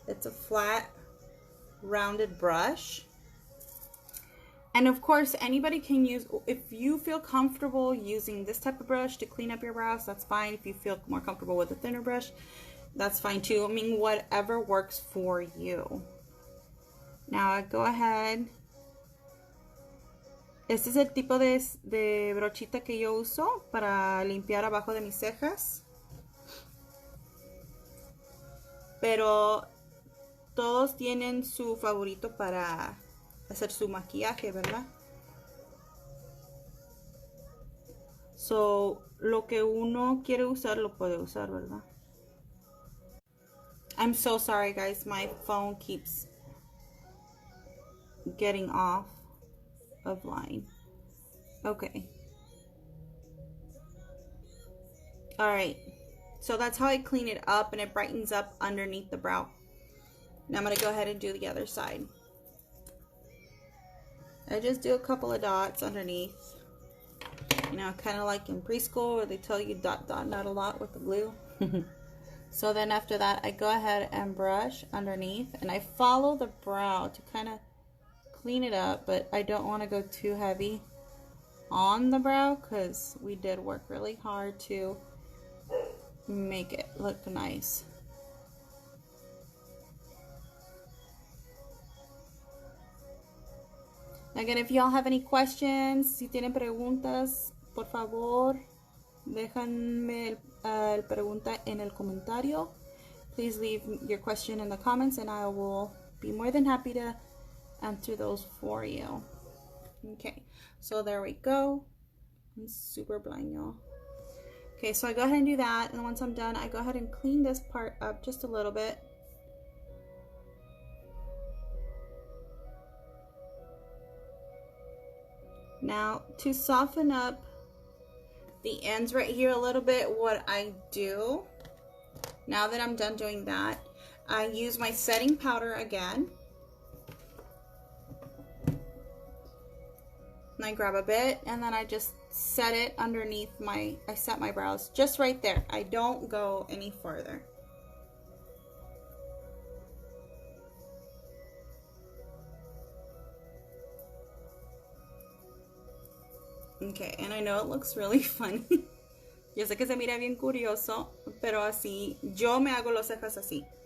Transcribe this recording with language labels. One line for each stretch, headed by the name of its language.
English: It's a flat, rounded brush. And of course, anybody can use, if you feel comfortable using this type of brush to clean up your brows, that's fine. If you feel more comfortable with a thinner brush, that's fine too. I mean, whatever works for you. Now I go ahead.
Spanish: Este es el tipo de brochita que yo uso para limpiar abajo de mis cejas. Pero todos tienen su favorito para hacer su maquillaje, ¿verdad? So, lo que uno quiere usar, lo puede usar, ¿verdad?
English: I'm so sorry, guys. My phone keeps getting off of line. Okay. Alright. So that's how I clean it up, and it brightens up underneath the brow. Now I'm going to go ahead and do the other side. I just do a couple of dots underneath. You know, kind of like in preschool where they tell you dot, dot, not a lot with the glue. So then after that, I go ahead and brush underneath, and I follow the brow to kind of clean it up, but I don't want to go too heavy on the brow because we did work really hard to make it look nice. Again, if y'all have any questions,
Spanish: si tienen preguntas, por favor, déjenme el pregunta en el comentario.
English: Please leave your question in the comments and I will be more than happy to answer those for you. Okay, so there we go. I'm super blind, y'all. Okay, so I go ahead and do that, and once I'm done, I go ahead and clean this part up just a little bit. Now, to soften up the ends right here a little bit, what I do, now that I'm done doing that, I use my setting powder again. And I grab a bit, and then I just set it underneath I set my brows just right there. I don't go any further. Okay, and I know it looks really funny.
Spanish: Yo sé que se mira bien curioso, pero así, yo me hago los cejas así.